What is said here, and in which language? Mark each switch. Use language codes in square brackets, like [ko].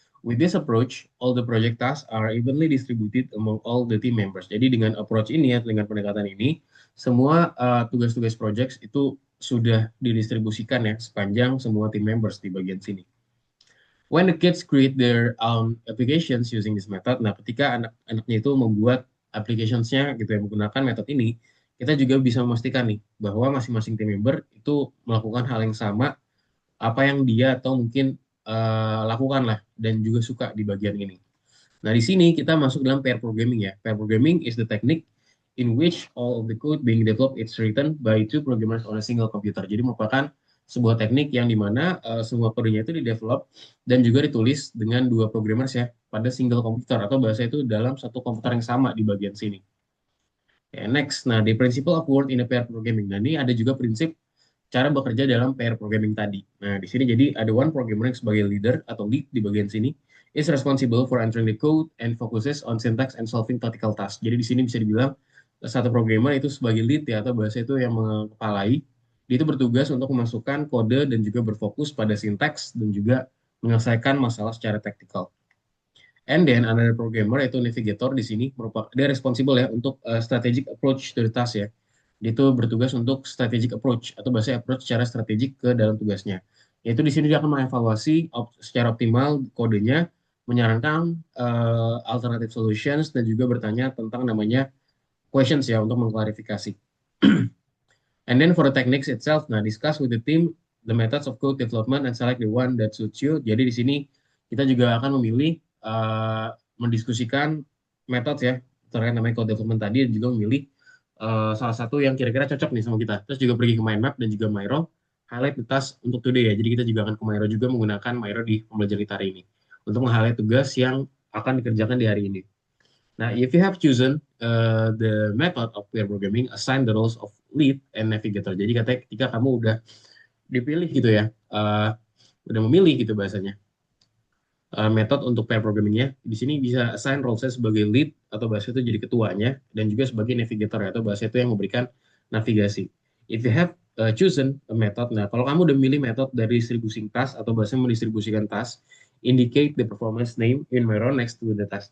[en] With this approach, all the project tasks are evenly distributed among all the team members. [id] Jadi dengan approach ini ya, dengan pendekatan ini, semua tugas-tugas project itu sudah didistribusikan ya sepanjang semua team members di bagian sini. [en] When the kids create their own applications using this method, [id] nah ketika anak-anaknya itu membuat applications-nya gitu ya menggunakan metode ini, kita juga bisa memastikan nih bahwa masing-masing team member itu melakukan hal yang sama apa yang dia atau mungkin lakukan lah dan juga suka di bagian ini. Nah, di sini kita masuk dalam pair programming ya. [en] Pair programming is the technique in which all of the code being developed is written by two programmers on a single computer. [id] Jadi merupakan sebuah teknik yang dimana semua kodenya itu di-develop dan juga ditulis dengan dua programmers ya pada single komputer atau bahasa itu dalam satu komputer yang sama di bagian sini. [en] Okay, next, nah the principle of work in a pair programming. [id] Nah ini ada juga prinsip cara bekerja dalam pair programming tadi. Nah di sini jadi ada [en] one programmer [id] yang sebagai leader atau lead di bagian sini [en] is responsible for entering the code and focuses on syntax and solving tactical tasks. [id] Jadi di sini bisa dibilang satu programmer itu sebagai lead ya atau bahasa itu yang mengepalai. Dia itu bertugas untuk memasukkan kode dan juga berfokus pada sintaks dan juga menyelesaikan masalah secara teknikal. [en] And then another programmer [id] yaitu navigator di sini merupakan dia [en] responsible [id] ya untuk [en] strategic approach to the task ya. [id] Dia itu bertugas untuk strategic approach atau bahasa approach secara strategik ke dalam tugasnya. Yaitu di sini dia akan mengevaluasi secara optimal kodenya, menyarankan alternative solutions dan juga bertanya tentang namanya questions ya untuk mengklarifikasi. [en] And then for the techniques itself, nah discuss with the team the methods of code development and select the one that suits you. [id] Jadi di sini kita juga akan memilih mendiskusikan metode ya terkait namanya code development tadi dan juga memilih salah satu yang kira-kira cocok nih sama kita. Terus juga pergi ke mind map dan juga Miro, [en] highlight the task [id] untuk [en] today [id] ya. Jadi kita juga akan ke Miro juga menggunakan Miro di pembelajaran kita hari ini untuk meng-highlight tugas yang akan dikerjakan di hari ini. [en] Nah, if you have chosen the method of pair programming, assign the roles of lead and navigator. [id] Jadi katanya ketika kamu udah dipilih gitu ya, udah memilih gitu bahasanya, metode untuk pair programmingnya, di sini bisa assign role-nya sebagai lead atau bahasa itu jadi ketuanya, dan juga sebagai navigator ya, atau bahasa itu yang memberikan navigasi. [en] If you have chosen a method, [id] nah kalau kamu udah memilih metode dari distribusi task atau bahasa mendistribusikan task, [en] indicate the performance name in Miro next to the task.